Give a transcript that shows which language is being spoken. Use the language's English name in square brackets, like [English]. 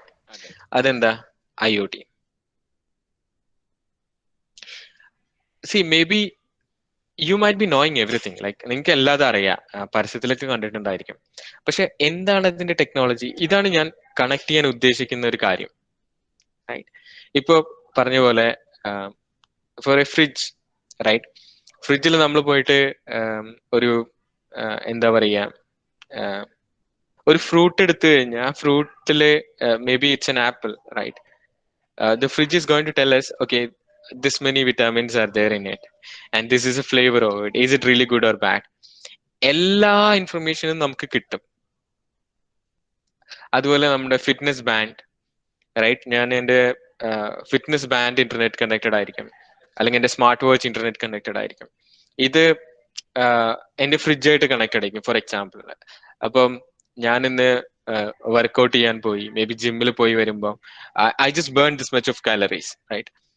[Malayalam] അതെ, അതെന്താ IoT? C may be [English] you might be knowing everything, like [Malayalam] നിങ്ങൾക്ക് എല്ലാതും അറിയാം, പരസ്യത്തിലൊക്കെ കണ്ടിട്ടുണ്ടായിരിക്കും. പക്ഷെ എന്താണ് ഇതിന്റെ ടെക്നോളജി? ഇതാണ് ഞാൻ കണക്ട് ചെയ്യാൻ ഉദ്ദേശിക്കുന്ന ഒരു കാര്യം. [English] right, [Malayalam] ഇപ്പൊ പറഞ്ഞ പോലെ [English] for a fridge, right, [Malayalam] ഫ്രിഡ്ജിൽ നമ്മൾ പോയിട്ട് ഒരു എന്താ പറയാ, ഒരു ഫ്രൂട്ട് എടുത്തു കഴിഞ്ഞാൽ ആ ഫ്രൂട്ടില് [English] Maybe it's an apple, right, the fridge is going to tell us, okay, this many vitamins are there in it and this is a flavor of it, is it really good or bad? [Malayalam] എല്ലാ ഇൻഫർമേഷനും നമുക്ക് കിട്ടും. അതുപോലെ നമ്മുടെ fitness band, right, ഞാൻ എൻ്റെ fitness band internet connected ആയിരിക്കും, അല്ലെങ്കിൽ എൻ്റെ സ്മാർട്ട് വാച്ച് ഇന്റർനെറ്റ് കണക്റ്റഡ് ആയിരിക്കും. ഇത് എൻ്റെ ഫ്രിഡ്ജായിട്ട് കണക്റ്റഡ് ആയിരിക്കും. ഫോർ എക്സാമ്പിൾ, അപ്പം ഞാൻ ഇന്ന് വർക്ക്ഔട്ട് ചെയ്യാൻ പോയി, മേ ബി ജിമ്മിൽ പോയി വരുമ്പോൾ [English] I just burn this much of calories, right.